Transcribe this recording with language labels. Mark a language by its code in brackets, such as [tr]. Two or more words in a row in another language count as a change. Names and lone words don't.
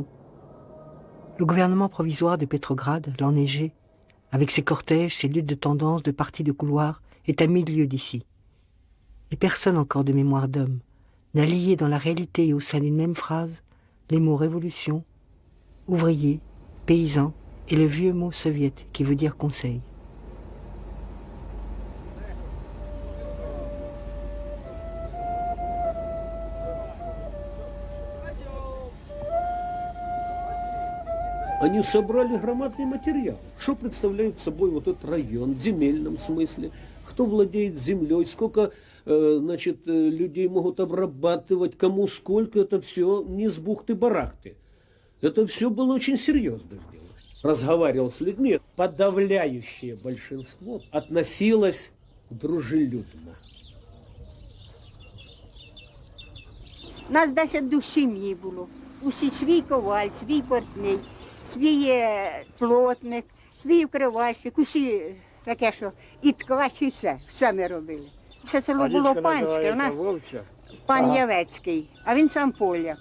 [fr] Le gouvernement provisoire de Petrograd, l'enneigé, avec ses cortèges, ses luttes de tendance, de partis de couloir, est à 1000 lieues d'ici. Et personne encore de mémoire d'homme n'a lié dans la réalité et au sein d'une même phrase les mots révolution, ouvrier, paysan et le vieux mot soviète qui veut dire conseil. [ru] Они собрали громадный материал. Что представляет собой вот этот район в земельном смысле? Кто владеет землей? Сколько людей могут обрабатывать? Кому сколько? Это все не с бухты-барахты. Это все было очень серьезно сделано. Разговаривал с людьми. Подавляющее большинство относилось дружелюбно. [uk] Нас 10 сім'ї було. Усі свій коваль, свій портний. Свій плотник, свій вкривальщик, усі таке, що і ткач, і все ми робили. Це село було панське, у нас пан Явецький, а він сам поляк.